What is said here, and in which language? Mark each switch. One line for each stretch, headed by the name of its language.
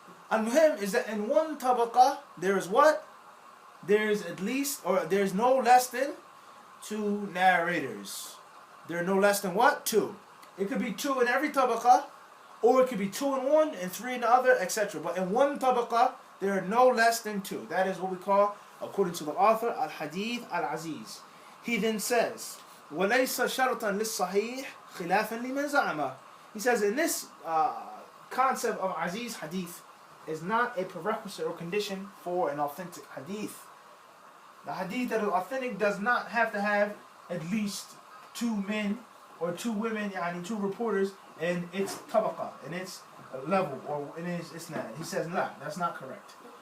English: Al-Muhim is that in one tabaqa there is what? There is at least, or there is no less than 2 narrators. There are no less than what? 2. It could be 2 in every tabaqa, or it could be 2 in one and 3 in the other, etc. But in one tabaqa, there are no less than 2. That is what we call, according to the author, al-hadith al-aziz. He then says,
Arabic: وَلَيْسَ شَرْطًا لِلصَّحِيحِ خِلَافًا لِمَنْ زَعَمَهُ.
English: He says in this concept of aziz hadith is not a prerequisite or condition for an authentic hadith. The hadith that is authentic does not have to have at least 2 men or 2 women, yani 2 reporters in its tabaqa, in its level, or in its isnad. He says, nah, that's not correct.